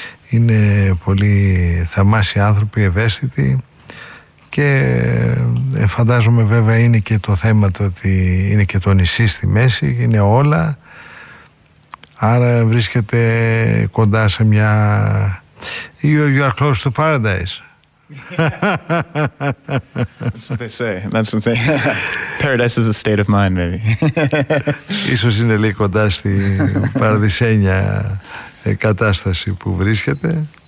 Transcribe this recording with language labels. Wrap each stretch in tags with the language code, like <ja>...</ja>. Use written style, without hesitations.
<el>Είναι πολύ θαυμάσιοι άνθρωποι, ευαίσθητοι, και φαντάζομαι βέβαια είναι και το θέμα το ότι είναι και το νησί στη μέση, είναι όλα, άρα βρίσκεται κοντά σε μια...</el> <en>You are close to paradise. That's what they say. That's what they... Paradise is a state of mind, maybe.</en> <el>Ίσως είναι λίγο κοντά στη παραδεισένια κατάσταση που βρίσκεται.</el>